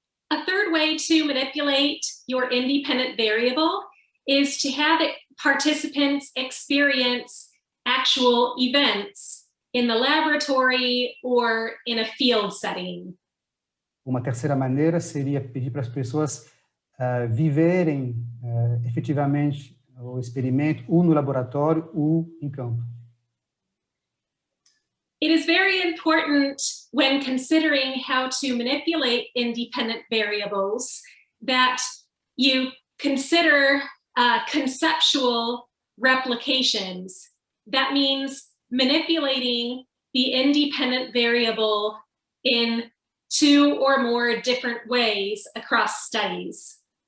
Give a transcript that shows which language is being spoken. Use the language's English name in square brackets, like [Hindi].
[English] A third way to manipulate your independent variable is to have participants experience actual events in the laboratory or in a field setting. [Portuguese] Uma terceira maneira seria pedir para as pessoas viverem efetivamente o experimento, ou no laboratório, ou em campo. [English] It is very important when considering how to manipulate independent variables that you consider conceptual replications. That means manipulating the independent variable in 2 or more different ways across studies.